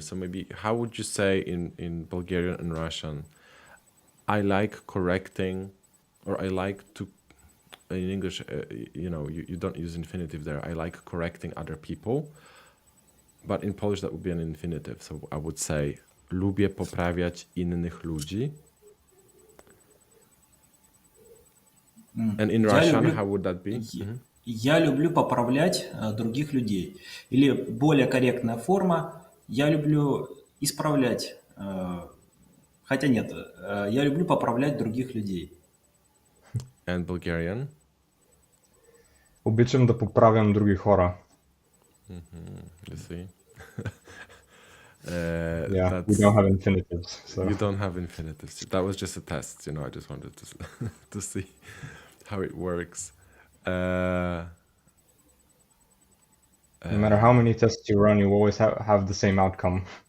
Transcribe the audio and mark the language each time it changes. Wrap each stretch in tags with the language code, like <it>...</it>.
<en>So maybe how would you say in Bulgarian and Russian, I like correcting, or I like to, in English, you don't use infinitive there. I like correcting other people, but in Polish that would be an infinitive. So I would say</en> <pl>lubię poprawiać innych ludzi.</pl> <en>And in</en> <ru>Я</ru> <en>Russian,</en> <ru>люблю,</ru> <en>how would that be?</en> <ru>я люблю поправлять других людей. Или более корректная форма, я люблю исправлять. Хотя нет, я люблю поправлять других людей.</ru> <en>And Bulgarian?</en> <bg>обичам да поправям други хора.</bg> <en>You see? Yeah, we don't have infinitives. So. You don't have infinitives. That was just a test, I just wanted to to see how it works. No matter how many tests you run, you always have the same outcome.</en>